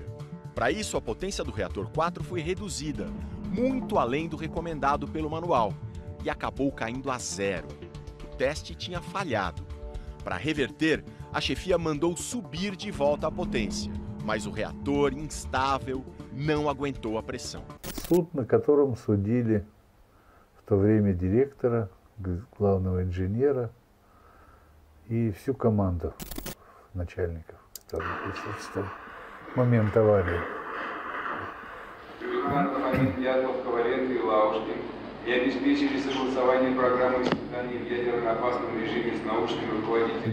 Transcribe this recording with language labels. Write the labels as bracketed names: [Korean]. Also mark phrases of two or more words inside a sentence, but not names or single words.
[Portuguese] Para isso, a potência do reator 4 foi reduzida, muito além do recomendado pelo manual, e acabou caindo a zero. O teste tinha falhado. Para reverter, a chefia mandou subir de volta a potência, mas o reator, instável, não aguentou a pressão. [Russian] Суд, на котором судили в то время директора, главного инженера и всю команду начальников, которые присутствовали в момент аварии. На момент ядов Коваленко и Лаушкин и обеспечили согласование программы испытаний в ядерно опасном режиме с научными руководителями.